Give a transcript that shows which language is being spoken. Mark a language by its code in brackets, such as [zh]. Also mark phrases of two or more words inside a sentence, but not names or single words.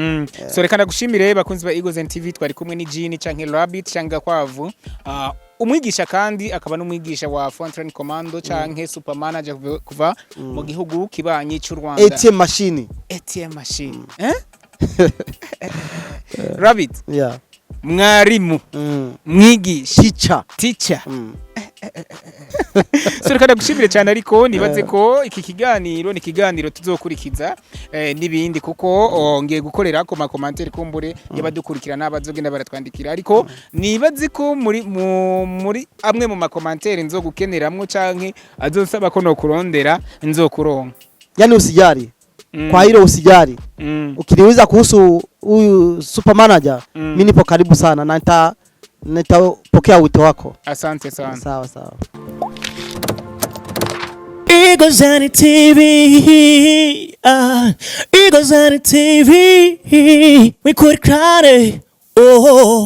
[rn] so reka ndagushimire bakunzi ba Eagles TV twari kumwe ni Jini canke Rabbit canke Kwavu umwigisha kandi akaba n'umwigisha wa Frontline Commando canke Supermanager kuva mu gihugu kibanyi cy'u Rwanda [en] ATM machine [rn] Rabbit mwarimu mwigisha teacher so reka ndagushimire cyane ariko nibaze ko iki kiganiro ni kiganiro tuzokurikiza nibindi kuko ngiye gukorera ko ma commentaire kumbure yabadukurikirana abazogenda baratwandikira ariko nibaze ko muri amwe mu ma commentaire nzogukeneramwo canke azosaba ko no kurondera nzokuronka [sw] yani usijari kwa hilo usijari ukiniuliza kuhusu huyu supermanager mimi nipo karibu sana na nitapokea wito wako. Asante sana. Sawa sawa. [en] Eagles TV, Eagles TV, we could cry. Oh.